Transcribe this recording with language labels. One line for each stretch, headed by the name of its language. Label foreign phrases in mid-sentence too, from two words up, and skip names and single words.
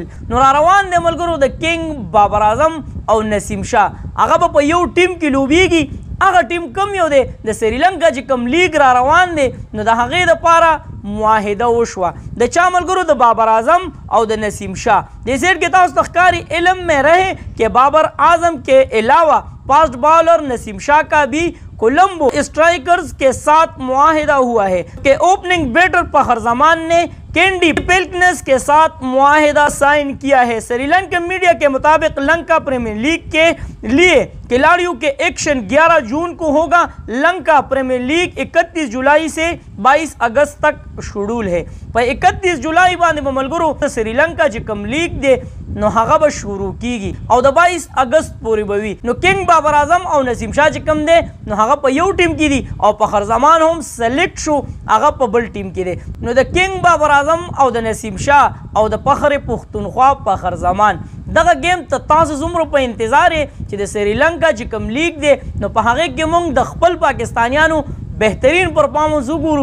Pashto: نو را روان دی ملګرو د کینګ بابر اعظم او نسیم شاه، هغه به په یو ټیم کې لوبیږي. هغه ټیم کم یو دی د سریلنکا چې کوم لیګ را روان دی نو د هغې دپاره معاهده وشوه د چا ملګرو؟ د بابر اعظم او د نسیم شاه. دې سیټ کې تاسو ته ښکاري
Urdu: علم میں رہے کہ بابر اعظم کے علاوہ
English: fast bowler
Urdu: نسیم شاہ کا بھی کولمبو اسٹرائکرز کے ساتھ معاہدہ ہوا ہے کہ
English: opening batter
Urdu: فخر زمان نے کینڈی پیلکنس کے ساتھ معاہدہ سائن کیا ہے. سری لنکن میڈیا کے مطابق لنکا پریمیئر لیگ کے لیے کھلاڑیوں کے ایکشن 11 جون کو ہوگا. لنکا پریمیئر لیگ 31 جولائی سے 22 اگست تک شیڈول ہے.
Pashto: په 31 جولائی باندې به ملګرو سری لنکا چې کوم لیگ دی نو هغه به شروع کیږي او د 22 اگست پورې به وي. نو کینګ بابر اعظم او نسیم شاه چې کوم دی نو هغه په یو ټیم کې دي او فخر زمان هم سلیکټ شو هغه په بل ټیم کې دی. نو د کینګ بابر اعظم او د نسیم شاه او د فخر پښتونخوا فخر زمان دغه گیم ته تاسو زمرو په انتظار چې د سریلنکا چې کوم لیگ دی نو په هغې کې موږ د خپل پاکستانیانو بهترین پرفارمنس وګورو.